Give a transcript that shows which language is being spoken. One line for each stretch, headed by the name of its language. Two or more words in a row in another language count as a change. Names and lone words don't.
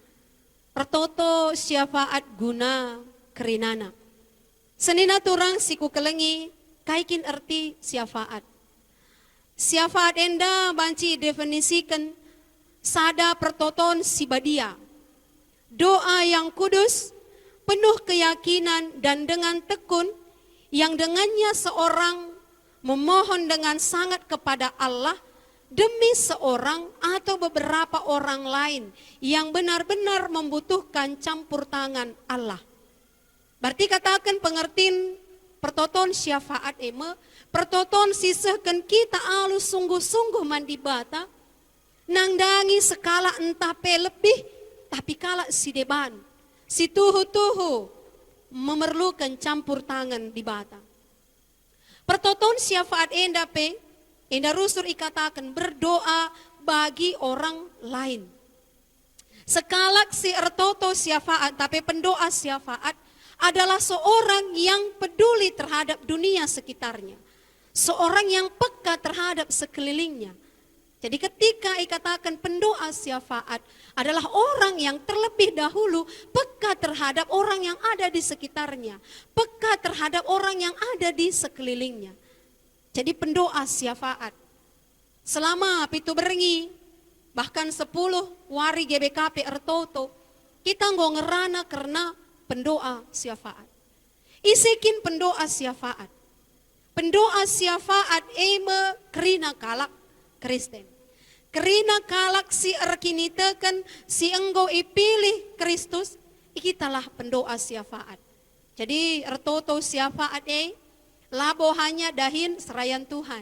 Batak Karo: Ertoto syafaat guna kerinana. Senina turang siku kelengi kaikin erti syafaat. Syafaat enda banci definisikan sada pertoton sibadia.
Indonesian: Doa yang kudus, penuh keyakinan dan dengan tekun yang dengannya seorang memohon dengan sangat kepada Allah demi seorang atau beberapa orang lain yang benar-benar membutuhkan campur tangan Allah.
Batak Karo: Berarti katakan pengertian pertoton syafaat eme, pertoton sisahkan kita alus sungguh-sungguh mandi bata, nangdangi sekala entah pe lebih, tapi kala si deban, si tuhu-tuhu
Indonesian: memerlukan campur tangan
Batak Karo: di bata. Pertoton syafaat enda pe, enda rusur ikatakan
Indonesian: berdoa bagi orang lain.
Batak Karo: Sekalak si ertoto syafaat,
Indonesian: tapi pendoa syafaat adalah seorang yang peduli terhadap dunia sekitarnya. Seorang yang peka terhadap sekelilingnya. Jadi ketika ikatakan pendoa syafaat adalah orang yang terlebih dahulu peka terhadap orang yang ada di sekitarnya. Peka terhadap orang yang ada di sekelilingnya. Jadi pendoa syafaat.
Batak Karo: Selama pitu berengi, bahkan 10 wari GBKP ertoto, kita nggo ngerana karena pendoa syafaat. Isikin pendoa syafaat. Pendoa syafaat eme kerina kalak Kristen. Kerina kalak si erkinitekan si enggo ipilih Kristus, ikitalah pendoa syafaat. Jadi ertoto syafaat labo hanya dahin serayan Tuhan.